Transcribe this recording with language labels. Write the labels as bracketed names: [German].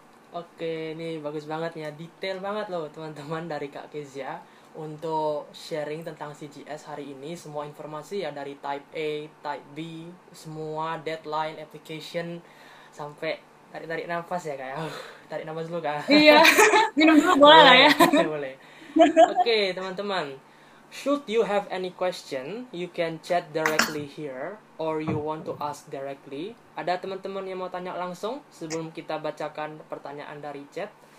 [Indonesian] Oke, ini bagus banget ya, detail banget loh teman-teman dari Kak Kezia untuk sharing tentang CGS hari ini. Semua informasi ya, dari type A, type B, semua deadline, application, sampai tarik nafas ya Kak. Tarik nafas dulu Kak. Iya, minum dulu boleh lah ya. Boleh. Oke teman-teman, [English] should you have any question, you can chat directly here, or you want to ask directly. [Indonesian] Ada teman-teman yang mau tanya langsung sebelum kita bacakan pertanyaan dari chat?